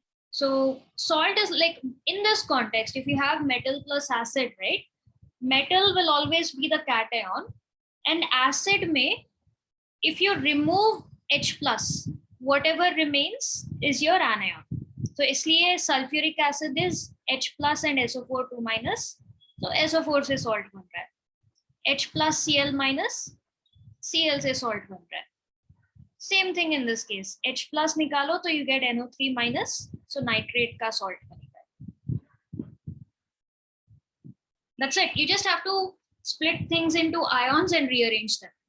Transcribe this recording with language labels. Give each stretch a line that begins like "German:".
English: So salt is like in this context, if you have metal plus acid, right? Metal will always be the cation, and acid may, if you remove H plus, whatever remains is your anion. So इसलिए sulfuric acid is H plus and SO4 2 minus.
Hindi: So SO4 से salt बन रहा है. H plus Cl minus, Cl से salt बन रहा है.
English: Same thing in this case. H plus
Hindi: निकालो तो
English: you get NO3 minus.
Hindi: So nitrate का salt बनेगा.
English: That's it. You just have to split things into ions and rearrange them.